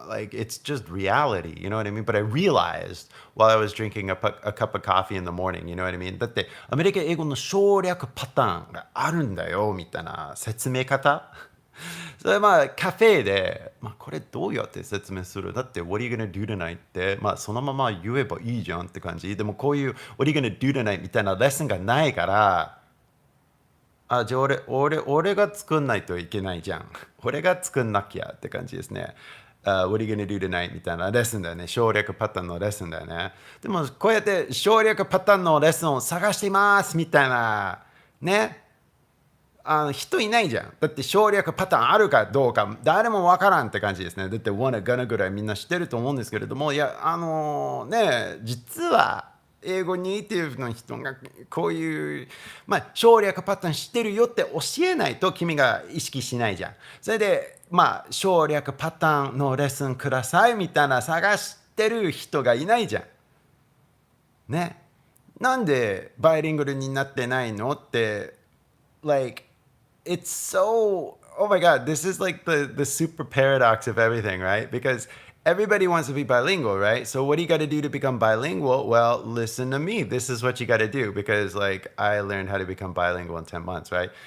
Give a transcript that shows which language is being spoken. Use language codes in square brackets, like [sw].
[en] It's just reality, you know what I mean? But I realized while I was drinking a cup of coffee in the morning, you know what I mean? [ja] だってアメリカ英語の省略パターンがあるんだよみたいな説明方。それカフェで、これどうやって説明する？だって [en] What are you gonna do tonight? [ja] ってそのまま言えばいいじゃんって感じ。でもこういう [en] What are you gonna do tonight? [ja] みたいなレッスンがないから、じゃあ俺が作んないといけないじゃん。俺が作んなきゃって感じですね。 [en] What are you gonna do tonight? [ja] みたいなレッスンだよね。省略パターンのレッスンだよね。でもこうやって省略パターンのレッスンを探していますみたいなね。人いないじゃん。だって省略パターンあるかどうか誰もわからんって感じですね。だって wanna gonna ぐらいみんな知ってると思うんですけれども、いや実は英語ネイティブの人がこういう省略パターン知ってるよって教えないと君が意識しないじゃん。それで省略パターンのレッスンくださいみたいな探してる人がいないじゃん。ね。なんでバイリンガルになってないのって。 [en] It's so, oh my God, this is the super paradox of everything, right? Because everybody wants to be bilingual, right? So what do you got to do to become bilingual? Well, listen to me. This is what you got to do, because I learned how to become bilingual in 10 months, right?